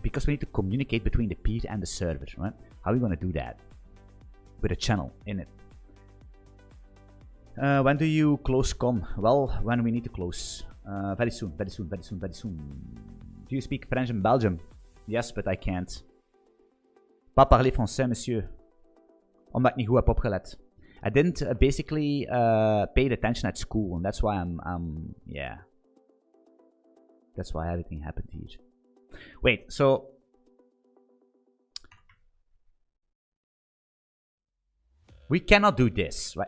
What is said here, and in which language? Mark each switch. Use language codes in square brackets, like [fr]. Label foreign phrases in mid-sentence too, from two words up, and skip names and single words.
[en] Because we need to communicate between the peer and the server, right? How are we going to do that? With a channel in it. When do you close com? Well, when we need to close. Very soon, very soon, very soon, very soon. Do you speak French in Belgium? Yes, but I can't. [fr] Pas parler français, monsieur. [nl] Omdat ik niet goed heb opgelet. [en] I didn't basically pay attention at school, and that's why I'm yeah. That's why everything happened here. Wait, so... We cannot do this, right?